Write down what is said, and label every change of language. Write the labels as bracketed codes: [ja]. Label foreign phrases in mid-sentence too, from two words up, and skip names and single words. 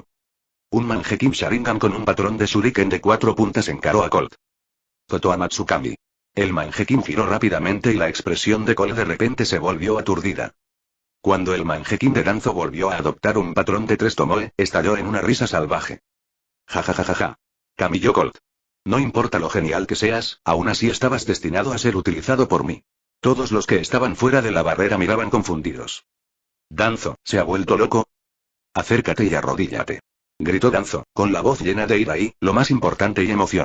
[es] Un Mangekyou Sharingan con un patrón de shuriken de 4 puntas encaró a Colt. Kotoa Matsukami. El Mangekyou giró rápidamente y la expresión de Colt de repente se volvió aturdida. Cuando el Mangekyou de Danzo volvió a adoptar un patrón de 3 tomoe, estalló en una risa salvaje. Ja ja ja ja ja. Kamiyo Colt. No importa lo genial que seas, aún así estabas destinado a ser utilizado por mí. Todos los que estaban fuera de la barrera miraban confundidos. Danzo, ¿se ha vuelto loco? Acércate y arrodíllate. Gritó Danzo, con la voz llena de ira y, lo más importante, y emoción.